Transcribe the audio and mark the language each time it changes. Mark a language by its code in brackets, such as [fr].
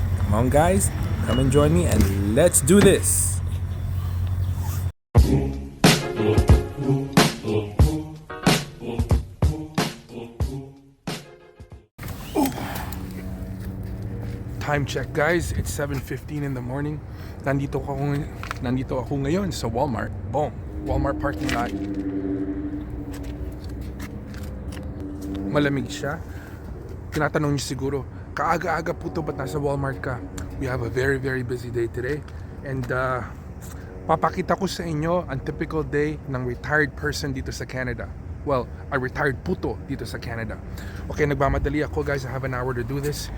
[en] Come on guys, come and join me and let's do this! Time check guys, it's 7:15 in the morning. [tl] Nandito ako ngayon sa Walmart. [en] Boom, Walmart parking lot. [tl] Malamig siya. Tinatanong niyo siguro, kaaga-aga PuTo ba't nasa Walmart ka? [en] We have a very busy day today. [tl] And papakita ko sa inyo ang [en] typical day [tl] ng [en] retired person [tl] dito sa Canada. [en] Well, a retired PuTo [tl] dito sa Canada. [en] Okay, [tl] nagmamadali ako [en] guys. I have an hour to do this.